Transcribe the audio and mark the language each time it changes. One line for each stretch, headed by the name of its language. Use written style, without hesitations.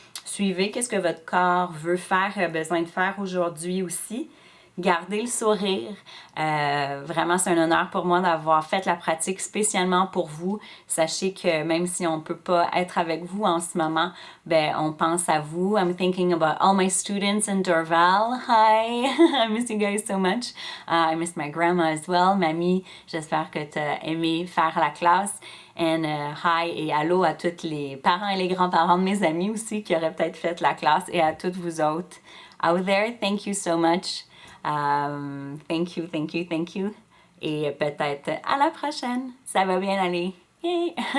French: Suivez qu'est-ce que votre corps veut faire, a besoin de faire aujourd'hui aussi. Gardez le sourire. Vraiment, c'est un honneur pour moi d'avoir fait la pratique spécialement pour vous. Sachez que même si on ne peut pas être avec vous en ce moment, ben, on pense à vous.
English: I'm thinking about all my students in Dorval. Hi! I miss you guys so much. I miss my grandma as well.
French: Mamie, j'espère que tu as aimé faire la classe.
English: And hi
French: et allô à tous les parents et les grands-parents de mes amis aussi qui auraient peut-être fait la classe et à toutes vous autres
English: out there. Thank you so much. Thank you, thank you, thank you.
French: Et peut-être à la prochaine. Ça va bien aller. Yay!